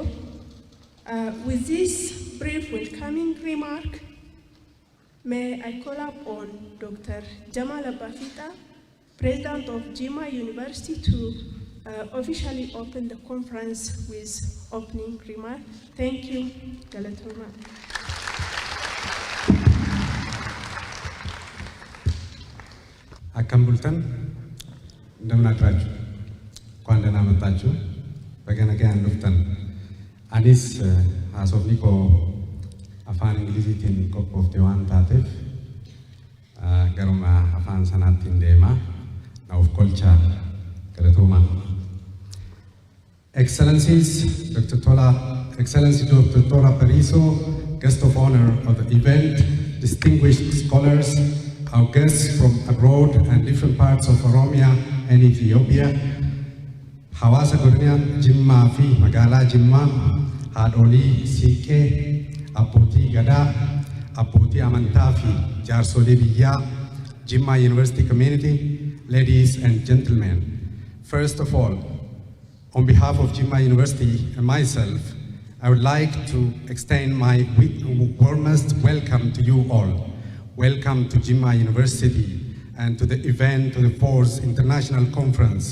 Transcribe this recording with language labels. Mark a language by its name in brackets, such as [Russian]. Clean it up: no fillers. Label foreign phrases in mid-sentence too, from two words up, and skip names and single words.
[English] With this brief welcoming remark, may I call up on Dr. Jamal Abafita, President of Jimma University, to officially open the conference with opening remark. Thank you, [Oromo] Galatoma. Akkam bultan [Amharic] እንደምን አድራችሁ እንኳን ደህና መጣችሁ በገነገያን [Oromo] dhuftan anis haasofni koo afaan ingiliziitiin qophoofte waan taateef garuma afaan sanaattiin deema na of kolcha galatooma. [English] Excellencies, Dr. Tola Excellency Dr. Tora Pariso, guest of honor of the event, distinguished scholars, our guests from abroad and different parts of Oromia and Ethiopia, [Oromo] Hawaasa Godina Jimmaa fi magaalaa Jimmaa, haadholii siiqqee, abbootii gadaa, abbootii amantaa fi jaarsolii biyyaa, [English] Jimmaa University community, ladies and gentlemen. First of all, on behalf of Jimmaa University and myself, I would like to extend my warmest welcome to you all. Welcome to Jimmaa University and to the event of the 4th International Conference.